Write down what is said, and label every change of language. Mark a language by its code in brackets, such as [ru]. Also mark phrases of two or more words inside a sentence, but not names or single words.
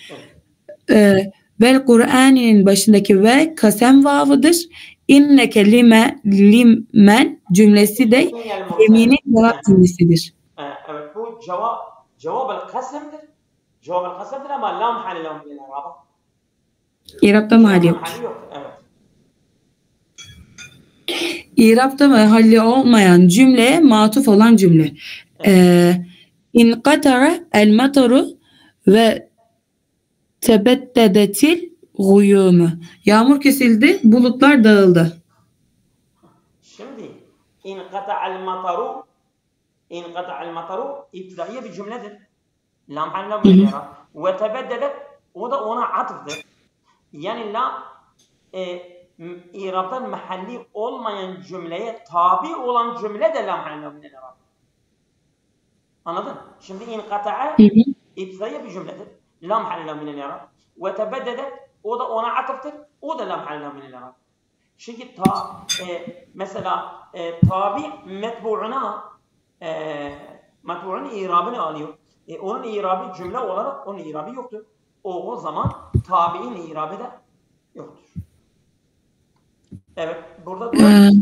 [tr] Vel Kur'an'ın başındaki ve kasem vavıdır. [ar] إنك لمن [tr] cümlesi de yeminin cevap cümlesidir. Evet bu cevab kasımdır. Cevab kasımdır ama [ar] لا محل له من الإعراب. [tr] İrapta mahalli yok. Mahalli yok. Evet. İrapta mahalli olmayan cümleye matuf olan cümle. [ar] انقطع المطر وتبددت الغيوم. [tr] Yağmur kesildi, bulutlar dağıldı. Şimdi [ar] انقطع المطر [tr] ibtidaiye bir cümledir. [ar] لا محل له من الإعراب. وتبددت [tr] o da ona atıftır. Yani la İrab'dan mahalli olmayan cümleye tabi olan cümle de [ar] لا محل له من الإعراب. [tr] Anladın? Şimdi inkata'a ibtidaiye bir cümledir. [ar] لا محل له من الإعراب. وتبددت [tr] o da ona atıftır. O da [ar] لا محل له من الإعراب. [tr] Çünkü mesela tabi metbu'un irabını alıyor. Onun irabı cümle olarak onun irabı yoktur. O zaman tabi'in irabı da yoktur. Evet, burada duralım.